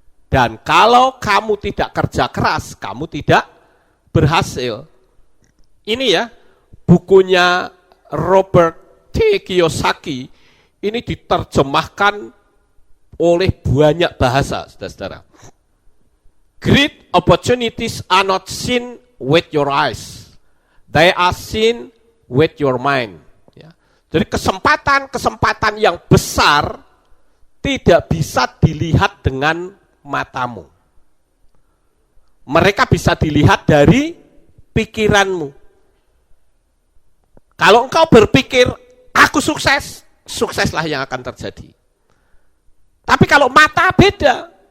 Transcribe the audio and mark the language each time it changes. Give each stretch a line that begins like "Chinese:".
Indonesian: Dan kalau kamu tidak kerja keras, kamu tidak berhasil. Ini ya, bukunya Robert T. Kiyosaki, ini diterjemahkan oleh banyak bahasa, saudara-saudara.
English: Great opportunities are not seen with your eyes. They are seen with your mind.
Indonesian: Ya. Jadi kesempatan-kesempatan yang besar tidak bisa dilihat dengan matamu. Mereka bisa dilihat dari pikiranmu. Kalau engkau berpikir, aku sukses, sukseslah yang akan terjadi. Tapi kalau mata beda.